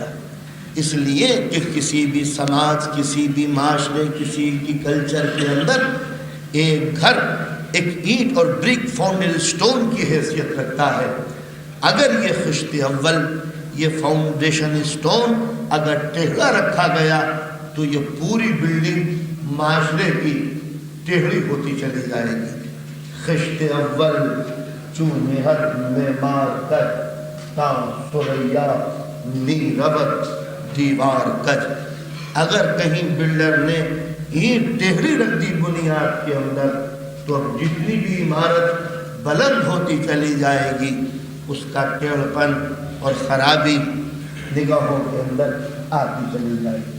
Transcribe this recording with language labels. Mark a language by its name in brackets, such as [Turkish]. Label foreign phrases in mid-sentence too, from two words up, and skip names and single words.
[Urdu] اس لیے کہ کسی بھی سماج، کسی بھی معاشرے، کسی کی کلچر کے اندر ایک گھر ایک اینٹ اور [English] brick foundation stone [Urdu] کی حیثیت رکھتا ہے. اگر یہ خشت اول، یہ [English] foundation stone [Urdu] اگر ٹیڑھا رکھا گیا تو یہ پوری بلڈنگ معاشرے کی ٹیڑھی ہوتی چلی جائے گی. [Persian] خشت اول چونہر معمار کج، تا ثریا می ربط دیوار کج. [Urdu] اگر کہیں بلڈر نے اینٹ ٹیڑھی رکھ دی بنیاد کے اندر، تو اب جتنی بھی عمارت بلند ہوتی چلی جائے گی، اس کا ٹیڑھپن اور خرابی نگاہوں کے اندر آتی چلی جائے گی.